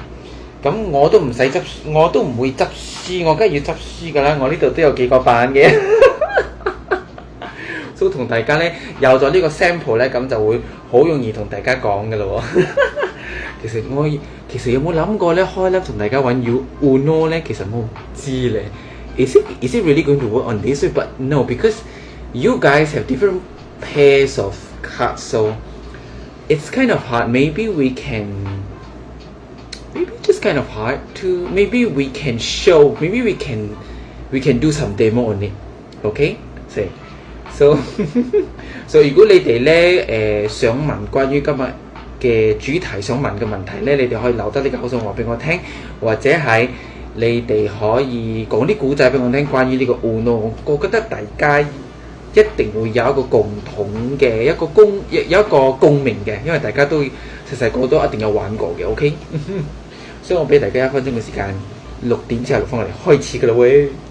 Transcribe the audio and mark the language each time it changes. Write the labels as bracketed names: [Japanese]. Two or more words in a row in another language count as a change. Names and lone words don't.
[Cantonese] 咁我都唔使執，我都唔會執書，我梗係要執書㗎啦。我呢度都有幾個版嘅。都同大家咧有咗呢個 sample 咧，咁就會好容易同大家講㗎咯喎。其實有冇諗過咧開粒同大家玩 Uno 咧？其實我唔知咧。 [English] Is it really going to work on this way? But no, because you guys have different pairs of cards, so it's kind of hard. Maybe just kind of hard to. Maybe we can show. Maybe we can do some demo on it. Okay? [Cantonese] So 如果你哋咧想問關於今日嘅主題想問嘅問題咧，你哋可以留低呢個口信話俾我聽，或者係你哋可以講啲古仔俾我聽關於呢個 Uno。我覺得大家一定會有一個共同嘅有一個共鳴嘅，因為大家都細個都一定有玩過嘅。OK， 所以我俾大家1分鐘嘅時間，6點之後錄翻我哋開始㗎啦喂。